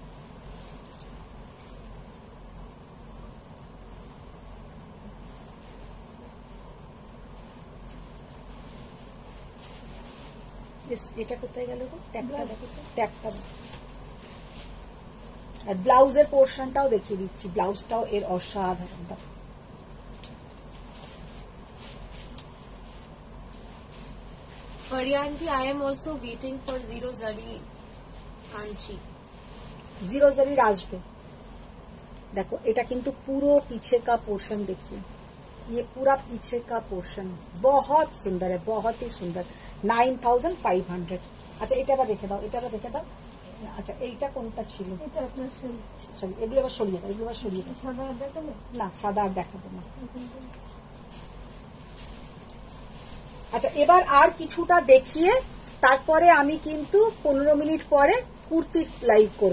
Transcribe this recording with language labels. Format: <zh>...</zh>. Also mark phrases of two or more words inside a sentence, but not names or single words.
<bn>এটা কোথায় গেল গো? ট্যাগটা দেখো, ট্যাগটা। আর ব্লাউজের পোর্শনটাও দেখিয়ে দিচ্ছি, ব্লাউজটাও এর অসাধারণ।</bn> <en>Paria aunty, I am also waiting for zero zari kanchi.</en> <bn>জিরো জারির আসবে। দেখো এটা কিন্তু পুরো</bn> <hi>पीछे का पोर्शन देखिए, ये पूरा पीछे का पोर्शन बहुत सुंदर है, बहुत ही सुंदर।</hi> <bn>9,500। আচ্ছা এটা আবার রেখে দাও, এটা আবার রেখে দাও। আচ্ছা এইটা কোনটা ছিল? এটা আপনার সরি, এগুলো আবার সরিয়ে দাও, এগুলো আবার সরিয়ে দাও। সাদা দেখালে না সাদা আর দেখাবো না। আচ্ছা এবার আর কিছুটা দেখিয়ে তারপরে আমি কিন্তু 15 মিনিট পরে কুর্তির লাইভ করব।</bn>